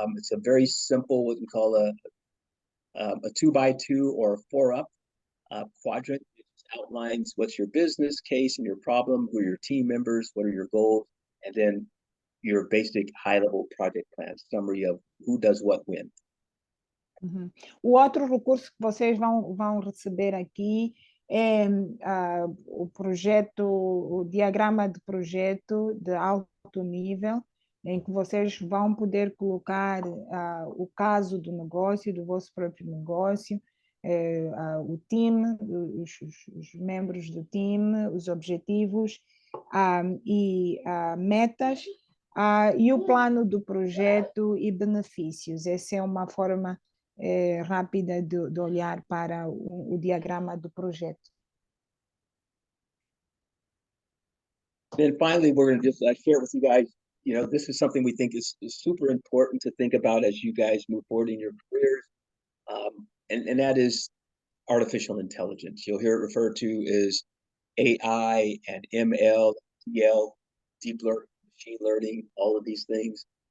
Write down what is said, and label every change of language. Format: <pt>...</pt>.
<en>It's a very simple, what we call a 2x2 or a 4-up quadrant. It outlines what's your business case and your problem, who are your team members, what are your goals, and then your basic high-level project plan, summary of who does what when. Uhum.</en> <pt>O outro recurso que vocês vão receber aqui é o diagrama de projeto de alto nível, em que vocês vão poder colocar o caso do negócio, do vosso próprio negócio, o time, os membros do time, os objetivos e metas, e o plano do projeto e benefícios. Essa é uma forma rápida de olhar para o diagrama do projeto.</pt> <en>Then finally, we're going to just share with you guys, this is something we think is super important to think about as you guys move forward in your careers, and that is artificial intelligence. You'll hear it referred to as AI and ML, DL, deep learning, machine learning, all of these things.</en>